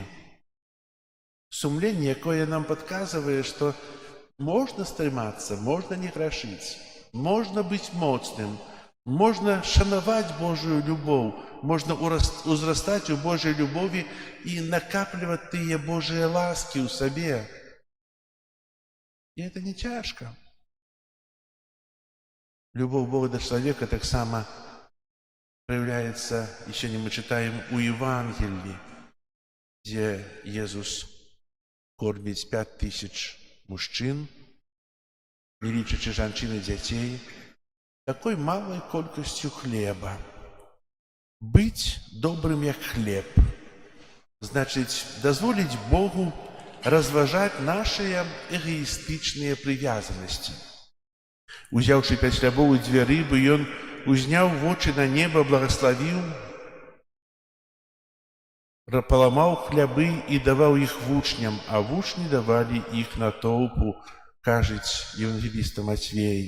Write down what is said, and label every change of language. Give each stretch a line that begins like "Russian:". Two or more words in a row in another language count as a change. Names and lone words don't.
Belarusian: Сумленне, якое нам падказвае, што можна стрымацца, можна не грашыць, можна быць моцным, можна шанаваць Божую любоў, можна узрастаць у Божай любові і накапліваць тыя Божыя ласкі ў сабе. І гэта не цяжка. Любоў Бога да чалавека таксама
Russian: проявляется, и сегодня мы читаем у Евангелии, где Иисус кормит 5000 мужчин,
Belarusian: не лічачы жанчын і дзяцей, такой малой колькостью хлеба.
Russian: Быть добрым,
Belarusian: як хлеб,
Russian: значит, дозволить Богу разважать наши эгоистичные привязанности.
Belarusian: Узяўшы 5 хлябоў і 2 рыбы, ён узняў вочы на неба, благословіў, паламаў хлябы і даваў іх вучням, а вучні давалі іх натоўпу, кажуць евангеліста Мацвей.